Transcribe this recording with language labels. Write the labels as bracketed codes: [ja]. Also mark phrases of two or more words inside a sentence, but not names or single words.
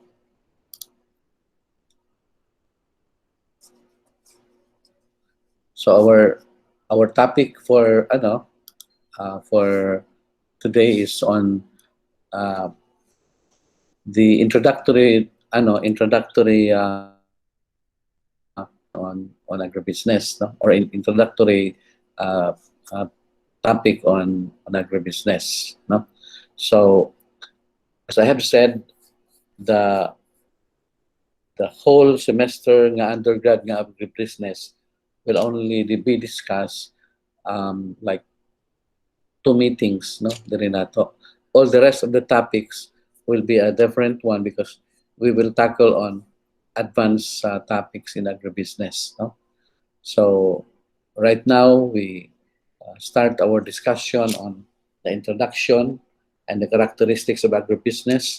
[en] our topic for today is on the introductory on agribusiness, or introductory topic on agribusiness, So as I have said, the whole semester nga undergrad nga agribusiness will only be discussed like 2 meetings, [hil] diri nato. [en] All the rest of the topics will be a different one because we will tackle on advanced topics in agribusiness, So right now we start our discussion on the introduction and the characteristics of agribusiness.